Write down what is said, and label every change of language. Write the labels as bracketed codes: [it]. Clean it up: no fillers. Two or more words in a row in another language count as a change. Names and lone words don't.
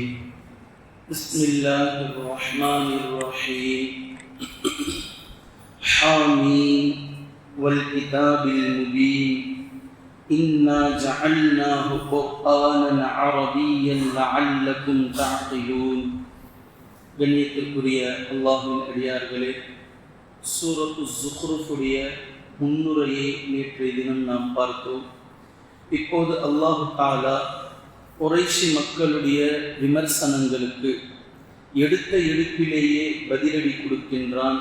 [ar] بسم الله الرحمن الرحيم. حامين والكتاب المبين إنا جعلناه قرآنا عربيا لعلكم تعقلون. [ta] கண்ணியத்திற்குரிய அல்லாஹ்வின் அடியார்களே, சூரத்து ஸுக்ரூஃபுடைய முன்னுரையை நேற்றைய தினம் நாம் பார்த்தோம். இப்போது [ar] الله تعالى [ta] குறைஷி மக்களுடைய விமர்சனங்களுக்கு எடுத்த எடுப்பிலேயே பதிலடி கொடுக்கின்றான்.